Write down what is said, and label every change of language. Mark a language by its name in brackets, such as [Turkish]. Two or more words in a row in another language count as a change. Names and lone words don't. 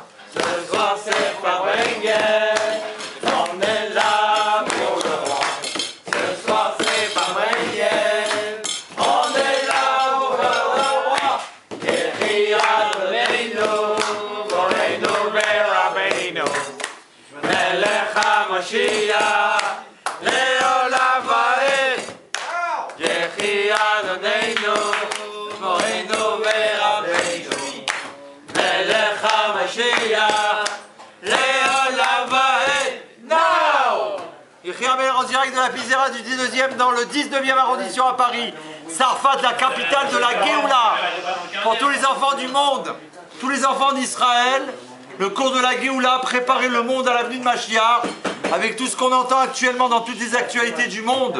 [French] Ce soir c'est Fabringen, on est là pour le roi. Ce soir c'est Fabringen, on est là pour le roi. [Hebrew] יחי אדוננו, מורנו ורבנו. מלך המשיח, לעולם ועד, יחי אדוננו, מורנו ורבנו. מלך המשיח, לעולם ועד, now! [French] Yehi Amer en direct de la Pizzeria du 19e dans le 19e arrondissement à Paris. Sarfat, la capitale de la Géoula. Pour tous les enfants du monde, tous les enfants d'Israël, le cours de la Géoula, préparer le monde à la venue de Mashiach, avec tout ce qu'on entend actuellement dans toutes les actualités du monde.